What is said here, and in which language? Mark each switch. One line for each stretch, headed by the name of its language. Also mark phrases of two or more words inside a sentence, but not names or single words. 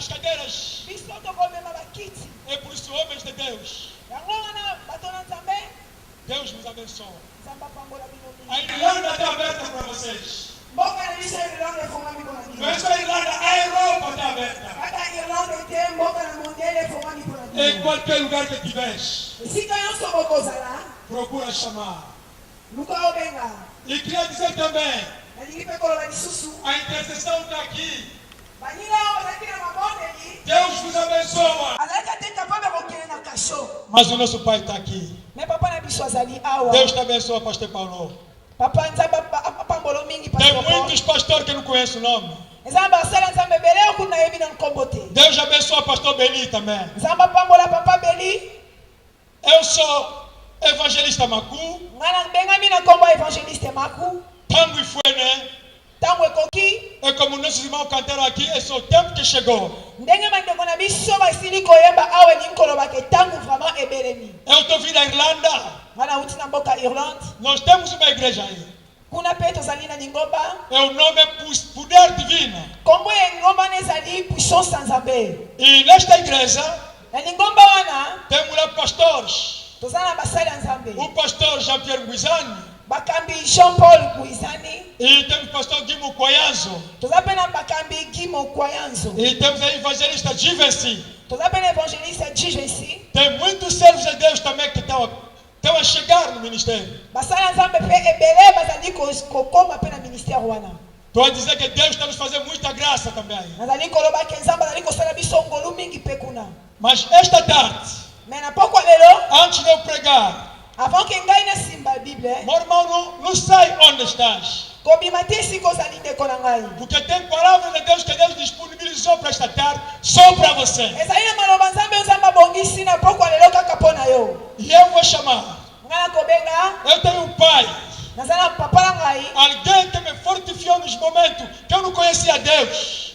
Portuguese: cadeiras.
Lingala: biso tokomema bakiti
Portuguese: É por isso, homens de Deus,
Lingala: yango wana bato na nzambe
Portuguese: Deus nos abençoa.
Lingala: nzambe apambola bino
Portuguese: A
Lingala: mingi
Portuguese: Irlanda está aberta para vocês.
Lingala: mboka na biso ya irlande efongami mpona
Portuguese: Não
Lingala: bino
Portuguese: é só a Irlanda, a Europa está aberta.
Lingala: kaka irlande te mboka na mondele efongami mpona
Portuguese: Em
Lingala: bino
Portuguese: qualquer lugar que estiveres,
Lingala: esika nyonso bokozala
Portuguese: procura chamar.
Lingala: luka obenga
Portuguese: E queria dizer também,
Lingala: nalingi mpe koloba lisusu
Portuguese: a intercessão está aqui.
Lingala: baninga oyo bazalaki na mabondeli
Portuguese: Deus nos abençoa.
Lingala: azalaki ate kapable kokende na kasho
Portuguese: Mas o nosso Pai está aqui.
Lingala: me papa na biso azali awa
Portuguese: Deus te abençoa, Pastor Paulo.
Lingala: papa nzambe apambolo mingi
Portuguese: Tem
Lingala: pastor
Portuguese: muitos pastores que não conhecem o nome.
Lingala: nzambe basala nzambe ebele oyo nayebi na nkombo te
Portuguese: Deus abençoa Pastor Beni também.
Lingala: nzambe apambola papa beli
Portuguese: Eu sou evangelista Macu.
Lingala: ngai nabengami na nkombo ya evangeliste maku
Portuguese: Tango e foi, né?
Lingala: ntango ekoki
Portuguese: É como nossos irmãos cantaram aqui, esse é o tempo que chegou.
Lingala: ndenge bandeko na biso basili koyemba awa elingi kolobaka ntango vraiment ebelemi
Portuguese: Eu estou vindo da Irlanda.
Lingala: ngai nauti na mboka irlande
Portuguese: Nós temos uma igreja aí.
Lingala: kuna mpe tozali na lingomba
Portuguese: É o nome Poder Divino.
Lingala: nkombo ya lingomba wana ezali puissance ya nzambe
Portuguese: E nesta igreja
Lingala: na lingomba wana
Portuguese: temos lá pastores.
Lingala: toza na basali ya nzambe
Portuguese: O pastor Jean-Pierre Guizani.
Lingala: bakambi jean paul guizani
Portuguese: E temos o pastor Guimo Coyanzo.
Lingala: toza mpe na bakambi gimo kwayanzo
Portuguese: E temos a evangelista Givency.
Lingala: toza mpe na evangeliste jijesi
Portuguese: Tem muitos servos de Deus também que estão a chegar no ministério.
Lingala: basali ya nzambe mpe ebele bazali kokoma mpe na ministère wana
Portuguese: Estou a dizer que Deus está nos fazendo muita graça também.
Lingala: nazali koloba ke nzambe azali kosala biso ngolu mingi mpe kuna
Portuguese: Mas esta tarde,
Lingala: me na pokwa lelo
Portuguese: antes de eu pregar,
French: avant ke
Lingala: ngai nasimba bible
Portuguese: meu irmão, não sai onde estás.
Lingala: kobima te esika ozali ndeko na ngai
Portuguese: Porque tem palavra de Deus que Deus disponibilizou para esta tarde, só para você.
Lingala: ezali na maloba nzambe oyo nzambe abongisi na pokwa lelo kaka mpo na yo
Portuguese: E eu vou chamar.
Lingala: ngai nakobenga
Portuguese: Eu tenho um pai,
Lingala: naza na papa na ngai
Portuguese: alguém que me fortificou nos momentos que eu não conhecia Deus.